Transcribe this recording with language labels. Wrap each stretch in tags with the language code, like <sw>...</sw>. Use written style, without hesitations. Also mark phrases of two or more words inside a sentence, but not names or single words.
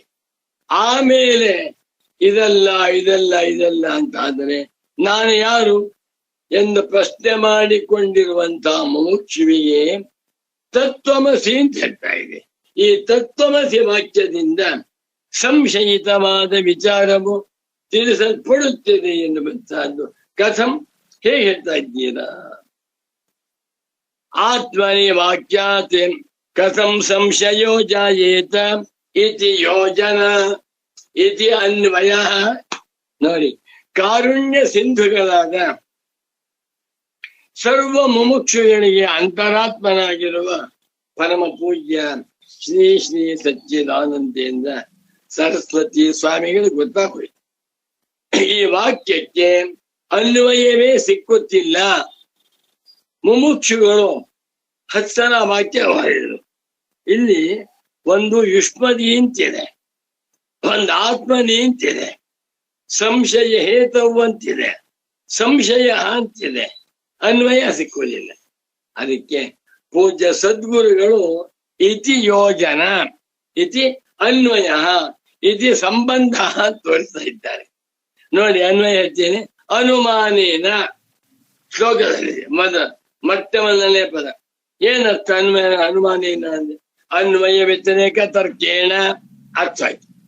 <kn>ಆಮೇಲೆ ಇದಲ್ಲ ಇದಲ್ಲ ಇದಲ್ಲ ಅಂತ ಆದರೆ ನಾನು ಯಾರು ಎಂದು ಪ್ರಶ್ನೆ ಮಾಡಿಕೊಂಡಿರುವಂತಹ ಮುಮುಕ್ಷುವಿಗೆ ತತ್ವಮಸಿ ಅಂತ ಹೇಳ್ತಾ ಇದೆ. ಈ ತತ್ವಮಸಿ ವಾಕ್ಯದಿಂದ ಸಂಶಯಿತವಾದ ವಿಚಾರವು ತಿಳಿಸಲ್ಪಡುತ್ತದೆ ಎನ್ನುವಂತಹದ್ದು. ಕಥಂ, ಹೇಗೆ ಹೇಳ್ತಾ ಇದ್ದೀರಾ?</kn> <sa>ಆತ್ಮನಿ ವಾಕ್ಯಾತ್ ಕಥಂ ಸಂಶಯೋ ಜಾಯೇತ ಇತಿ ಯೋಜನ ಇತಿ ಅನ್ವಯ.</sa> <kn>ನೋಡಿ, ಕಾರುಣ್ಯ ಸಿಂಧುಗಳಾದ ಸರ್ವ ಮುಮುಕ್ಷುಗಳಿಗೆ ಅಂತರಾತ್ಮನಾಗಿರುವ ಪರಮ ಪೂಜ್ಯ ಶ್ರೀ ಶ್ರೀ ಸಚ್ಚಿದಾನಂದೇಂದ್ರ ಸರಸ್ವತಿ ಸ್ವಾಮಿಗಳು ಗೊತ್ತಾಗೋಯ್ತು. ಈ ವಾಕ್ಯಕ್ಕೆ ಅನ್ವಯವೇ ಸಿಕ್ಕುತ್ತಿಲ್ಲ. ಮುಮುಕ್ಷುಗಳು 10 ಸಲ ವಾಕ್ಯ ಮಾಡಿದ್ರು. ಇಲ್ಲಿ ಒಂದು ಯುಷ್ಮದಿ ಅಂತಿದೆ, ಒಂದು ಆತ್ಮನಿ ಅಂತಿದೆ, ಸಂಶಯ ಹೇತವು ಅಂತಿದೆ, ಸಂಶಯ ಅಂತಿದೆ, ಅನ್ವಯ ಸಿಕ್ಕುವುದಿಲ್ಲ. ಅದಕ್ಕೆ ಪೂಜ್ಯ ಸದ್ಗುರುಗಳು</kn> <sa>ಇತಿ ಯೋಜನ ಇತಿ ಅನ್ವಯ ಇತಿ ಸಂಬಂಧ</sa> <kn>ತೋರಿಸ್ತಾ ಇದ್ದಾರೆ. ನೋಡಿ, ಅನ್ವಯ ಹೇಳ್ತೇನೆ. ಅನುಮಾನೇನ ಶ್ಲೋಕದಲ್ಲಿ ಮೊಟ್ಟಮೊದಲನೇ ಪದ ಏನರ್ಥ? ಅನ್ವಯ ಅನುಮಾನೇನ ಅಂದ್ರೆ</kn> <sa>ಅನ್ವಯ ವ್ಯತಿರೇಕ ತರ್ಕೇಣ</sa> <kn>ಅರ್ಥ ಆಯ್ತು.</kn>